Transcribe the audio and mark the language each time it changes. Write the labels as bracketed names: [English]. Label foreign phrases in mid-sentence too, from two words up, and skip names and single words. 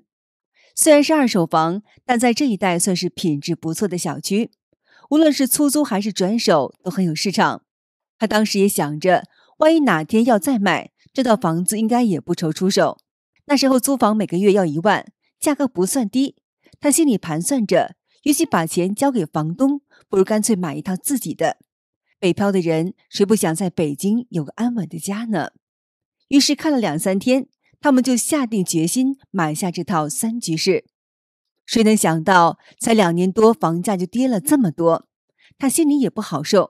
[Chinese] 雖然是二手房，但在這一帶算是品質不錯的小區，無論是出租還是轉手都很有市場。她當時也想着，萬一哪天要再買，這套房子應該也不愁出手。那時候租房每個月要1萬，價格不算低。她心裡盤算着，與其把錢交給房東，不如乾脆買一套自己的。北漂的人誰不想在北京有個安穩的家呢？於是看了2、3天，他們就下定決心買下這套3居室。誰能想到，才2年多，房價就跌了這麼多，他心裡也不好受。